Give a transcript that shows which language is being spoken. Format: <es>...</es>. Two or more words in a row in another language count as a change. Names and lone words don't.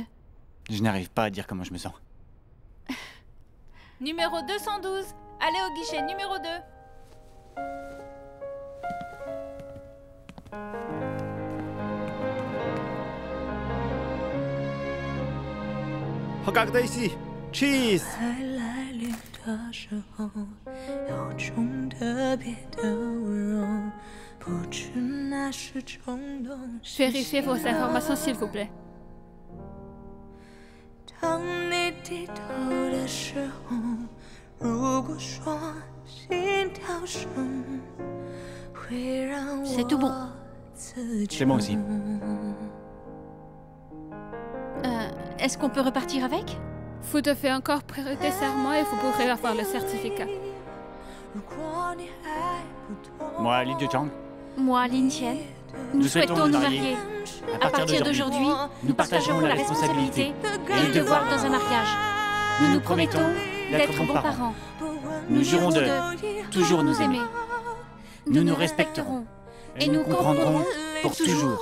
<fr>Je n'arrive pas à dire comment je me sens. Numéro 212. Allez au guichet numéro 2. Regardez ici.</fr> <en>Cheese.</en> <zh>才来临的时候，有种特别的温柔，不知那是冲动。</zh> <fr>Vérifiez vos informations s'il vous plaît.</fr> <zh>当你低头的时候，如果说心跳声会让</zh> <fr>C'est tout bon.</fr> <zh>我自</zh> <fr>C'est moi aussi. Est-ce qu'on peut repartir avec? Vous devez encore prêter serment et vous pourrez avoir le certificat.</fr> <zh>如果你还不懂</zh> <fr>Moi, Li Jiuchang, Moi, Lin Qian, nous souhaitons nous marier. À partir d'aujourd'hui, nous partagerons la responsabilité et le devoir dans un mariage. Nous nous promettons d'être bons parents. nous jurons de toujours nous aimer. Nous nous respecterons et nous comprendrons pour toujours.</fr>